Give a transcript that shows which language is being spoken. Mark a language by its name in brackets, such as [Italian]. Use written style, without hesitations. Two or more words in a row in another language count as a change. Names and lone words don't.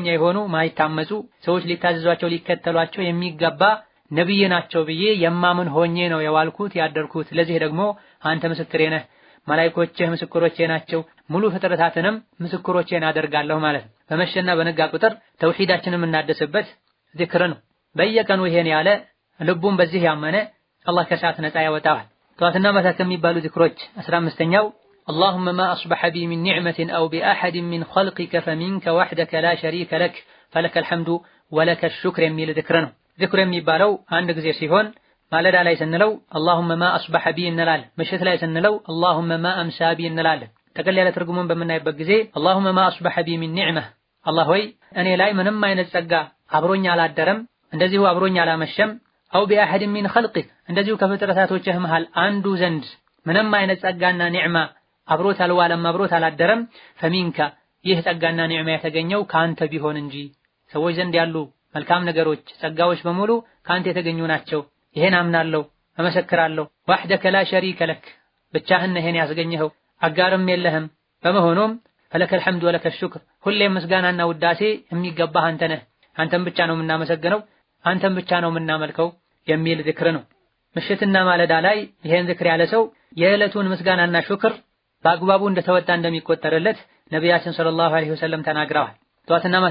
[Amharic] የሆኑ ማይታመጹ፣ ሰዎች ሊታዘዟቸው ሊከተሏቸው የሚገባ ነብይ ናቸው ብዬ የማምን ሆኜ ነው የዋልኩት ያደርኩት። ለዚህ ደግሞ አንተ ምስክሬ ነህ፣ መላእክቶችህ ምስክሮቼ ናቸው፣ ሙሉ ፍጥረታትንም ምስክሮቼን አደርጋለሁ ማለት ነው። በመሸና በነጋ ቁጥር ተውሂዳችንን የምናደስበት ዚክር ነው። በየቀኑ ይሄን ያለ ልቡን በዚህ ያመነ አላህ ከእሳት ነፃ ያወጣዋል። ጠዋትና ማታ ከሚባሉ ዚክሮች 15ኛው [Arabic] اللهم ما أصبح بي من نعمة أو بأحد من خلقك فمنك وحدك لا شريك لك فلك الحمد ولك الشكر [Amharic] የሚል ዚክር ነው። ዚክር የሚባለው አንድ ጊዜ ሲሆን ማለዳ ላይ ስንለው [Arabic] اللهم ما أصبح بي [Amharic] እንላለን። ምሽት ላይ ስንለው [Arabic] اللهم ما أمسى بي [Amharic] እንላለን። ጠቅለል ያለ ትርጉሙን በምናይበት ጊዜ [Arabic] اللهم ما أصبح بي من نعمة፣ [Amharic] አላህ ሆይ እኔ ላይ ምንም አይነት ጸጋ አብሮኝ አላደረም፣ እንደዚሁ አብሮኝ አላመሸም። አው [Arabic] بأحد من خلقك፣ [Amharic] እንደዚሁ ከፍጥረታቶችህ መሃል አንዱ ዘንድ ምንም አይነት ጸጋና ኒዕማ አብሮት አልዋለም አብሮት አላደረም። ፈሚንካ፣ ይህ ጸጋና ኒዕማ የተገኘው ካንተ ቢሆን እንጂ ሰዎች ዘንድ ያሉ መልካም ነገሮች ጸጋዎች በሙሉ ካንተ የተገኙ ናቸው። ይሄን አምናለሁ እመሰክራለሁ። [Arabic] وحدك لا شريك لك፣ [Amharic] ብቻህን ይሄን ያስገኘኸው አጋርም የለህም። በመሆኑም [Arabic] فلك الحمد ولك شكر፣ [Amharic] ሁሌም ምስጋናና ውዳሴ የሚገባህ አንተ ነህ፣ አንተን ብቻ ነው የምናመሰግነው፣ አንተን ብቻ ነው የምናመልከው የሚል ዚክር ነው። ምሽትና ማለዳ ላይ ይሄን ዚክር ያለ ሰው የዕለቱን ምስጋናና ሹክር በአግባቡ እንደተወጣ እንደሚቆጠርለት ነቢያችን [Arabic] صلى الله عليه وسلم [Amharic] ተናግረዋል። ጠዋትና ማታ